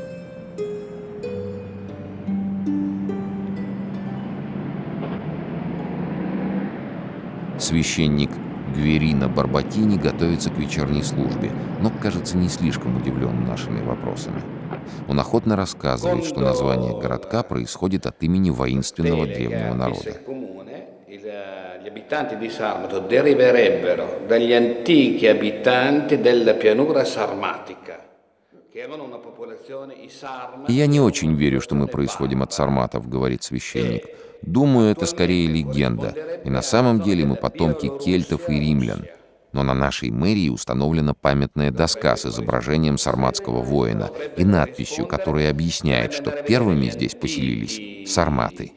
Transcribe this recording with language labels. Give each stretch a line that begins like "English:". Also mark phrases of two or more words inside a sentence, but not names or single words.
Russian: Священник Гверино Барбатини готовится к вечерней службе, но, кажется, не слишком удивлен нашими вопросами. Он охотно рассказывает, что название городка происходит от имени воинственного древнего народа.
Italian: Gli abitanti di Sarmato deriverebbero dagli antichi abitanti della pianura sarmatica, che erano una popolazione i Sarma.
Russian: «Я не очень верю, что мы происходим от сарматов», — говорит священник. «Думаю, это скорее легенда, и на самом деле мы потомки кельтов и римлян. Но на нашей мэрии установлена памятная доска с изображением сарматского воина и надписью, которая объясняет, что первыми здесь поселились сарматы».